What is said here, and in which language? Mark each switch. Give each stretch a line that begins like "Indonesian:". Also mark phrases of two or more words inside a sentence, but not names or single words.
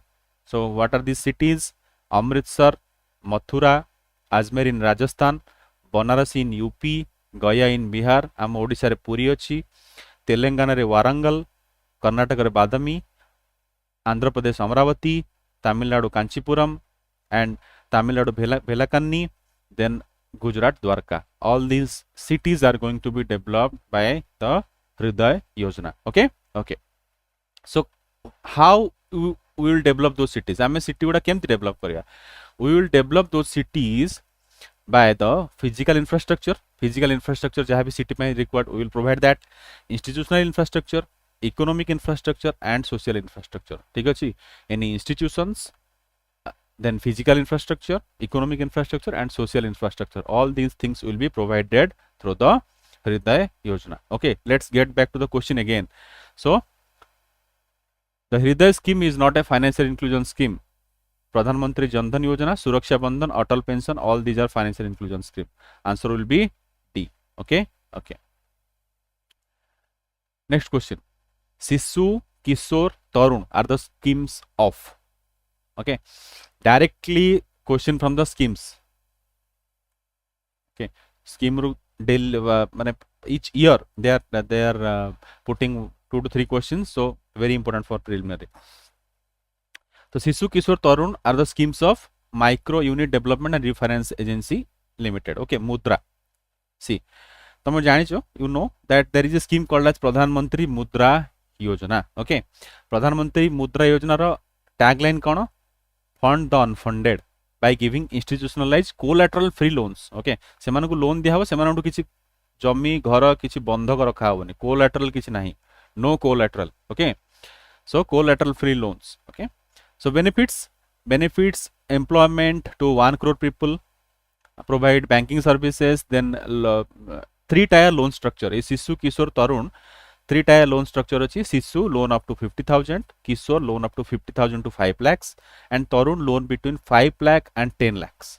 English: So what are these cities? Amritsar, Mathura, Ajmer in Rajasthan, Banarasi in UP, Gaya in Bihar, am Odisha re Puri अछि, Telangana re Warangal, Karnataka re Badami, Andhra Pradesh Amravati, Tamil Nadu Kanchipuram, and Tamil Nadu Belakanni, then Gujarat Dwarka. All these cities are going to be developed by the Hridaya Yojana. Okay, okay. So how we will develop those cities?
Odia: आमे city गुड़ा केमती develop करिया?
English: We will develop those cities by the physical infrastructure. Physical infrastructure
Hindi: जहाँ भी city में
English: required, we will provide that. Institutional infrastructure, economic infrastructure and social infrastructure.
Odia: ଠିକ ଅଛି?
English: Any institutions, then physical infrastructure, economic infrastructure and social infrastructure. All these things will be provided through the Hridaya Yojana. Okay, let's get back to the question again. So the Hridaya scheme is not a financial inclusion scheme. Pradhan Mantri Jan Dhan Yojana, Suraksha Bandhan, Atal Pension, all these are financial inclusion scheme. Answer will be D. Okay, okay. Next question. Sishu, Kishore, Tarun are the schemes of. Okay, directly question from the schemes. Okay, scheme each year they are putting 2 to 3 questions, so very important for preliminary. So Sishu, Kishore, Tarun are the schemes of Micro Unit Development and Refinance Agency Limited. Okay, Mudra. See,
Odia: ତୁମେ ଜାଣିଛ,
English: you know that there is a scheme called as Pradhan Mantri Mudra Yojana. Okay, Pradhan Mantri Mudra Yojana ro tagline कोन? Fund the unfunded by giving institutionalized collateral free loans.
Odia: Okay, ସେମାନଙ୍କୁ ଲୋନ ଦିଆ ହୁଏ, ସେମାନଙ୍କୁ କିଛି ଜମି ଘର କିଛି ବନ୍ଧକ ରଖା ହେବନି, collateral କିଛି ନାହିଁ,
English: no collateral. Okay, so collateral free loans. Okay, so benefits employment to 1 crore people, provide banking services, then 3-tier loan structure. is Sishu, Kishore, Tarun 3-tier loan structure अछि. Sishu loan up to 50,000, Kishore loan up to 50,000 to 5 lakhs, and Tarun loan between 5 lakh and 10 lakhs.